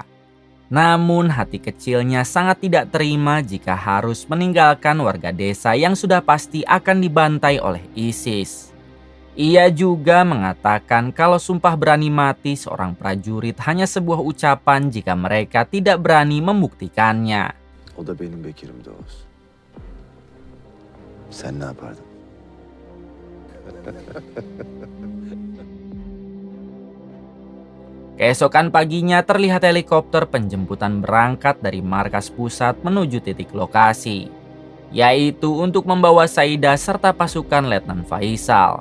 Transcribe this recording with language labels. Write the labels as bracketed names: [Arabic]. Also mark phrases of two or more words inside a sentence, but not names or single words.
[Indonesian] Namun hati kecilnya sangat tidak terima jika harus meninggalkan warga desa yang sudah pasti akan dibantai oleh ISIS. Ia juga mengatakan kalau sumpah berani mati seorang prajurit hanya sebuah ucapan jika mereka tidak berani membuktikannya. [Turkish] O da benim Bekir'im de olsun. Sen ne yapardın? [Indonesian] Keesokan paginya terlihat helikopter penjemputan berangkat dari markas pusat menuju titik lokasi, yaitu untuk membawa Saidah serta pasukan Letnan Faisal.